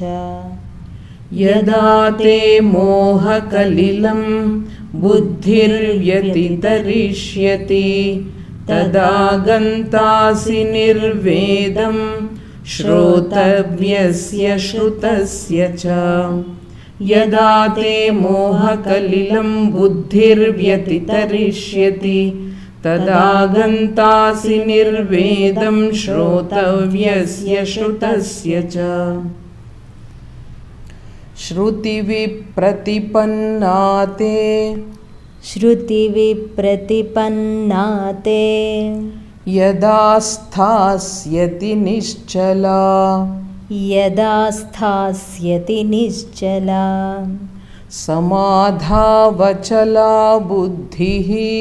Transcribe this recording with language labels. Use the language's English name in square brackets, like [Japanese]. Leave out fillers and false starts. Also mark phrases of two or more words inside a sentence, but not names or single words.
[Sanskrit] యదా తే మోహకలిలం బుద్ధిర్వ్యతితరిష్యతి తదా గంతాసి నిర్వేదం శ్రోతవ్యస్య శ్రుతస్య చ. యదా తే మోహకలిలం బుద్ధిర్వ్యతితరిష్యతి తదా గంతాసి నిర్వేదం శ్రోతవ్యస్య శ్రుతస్య చ. श्रुतिविप्रतिपन्ना ते यदा स्थास्यति निश्चला समाधावचला बुद्धिः